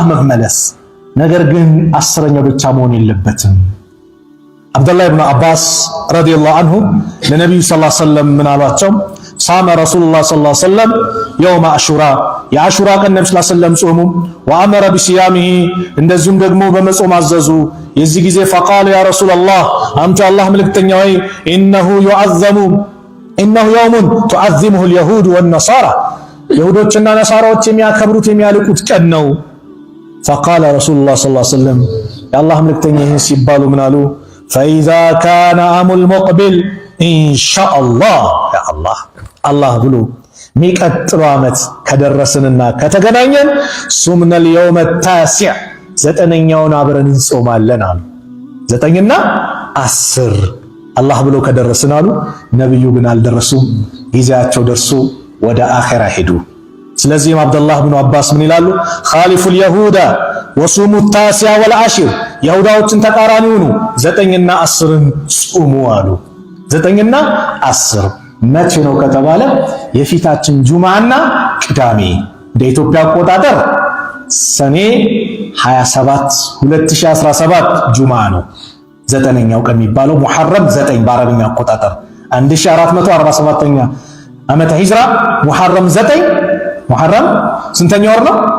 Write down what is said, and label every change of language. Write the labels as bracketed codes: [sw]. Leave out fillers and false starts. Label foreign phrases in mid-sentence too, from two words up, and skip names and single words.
[am] መመለስ ነገር ግን አስረኛው ብቻ መሆን የለበትም አብዱላህ ኢብኑ አባስ [ar] رضي الله عنه [am] ለነብዩ [ar] صلى الله عليه وسلم [am] ምን አሏቸው [ar] صام رسول الله صلى الله عليه وسلم يوم عاشوراء [am] የአሹራ ቀን ነብዩ [ar] صلى الله عليه وسلم صامه وأمر بصيامه [am] እንደዚሁም ደግሞ በመጾም አዘዙ የዚህ ጊዜ [ar] فقال يا رسول الله [am] አንተ አላህ መልእክተኛ ሆይ انه [ar] يوم تعظمه اليهود والنصارى [am] ይሁዶችና ነሳራዎች የሚያከብሩት የሚያልቁት ቀን ነው [ar] فقال رسول الله صلى الله عليه وسلم [am] የአላህ መልእክተኛ ይህን ሲባሉ ምን አሉ [ar] فإذا كان عام المقبل إن شاء الله يا الله [am] ብሎ ሚቀጥለው ዓመት ከደረስንና ከተገናኘን ሱምና [ar] اليوم التاسع [am] ዘጠነኛውን አብረን እንጾማለን አሉ ዘጠኝና 10 አላህ ብሎ ከደረስን አሉ ነብዩ ግን አልደረሱም ጊዜያቸው ደርሶ ወደ አኺራ ሄዱ ስለዚህም አብዱላህ ኢብኑ አባስ ምን ይላሉ [ar] خالفوا اليهود وصوموا التاسع والعاشر [am] ይሁዳዎችን ተቃራኒ ሆኑ ዘጠኝና 10ን ጾሙ አሉ ዘጠኝና 10 መቼ ነው ከተባለ የፊታችን ጁማዓና ቅዳሜ እንደ ኢትዮጵያ አቆጣጠር ሰኔ 27 2017 ጁማዓ ነው ዘጠነኛው ቀን የሚባለው ሙሐረም 9 በአረብኛ አቆጣጠር 1447ኛ ዓመተ ሂጅራ ሙሐረም 9 ሙሐረም ስንተኛው ወር ነው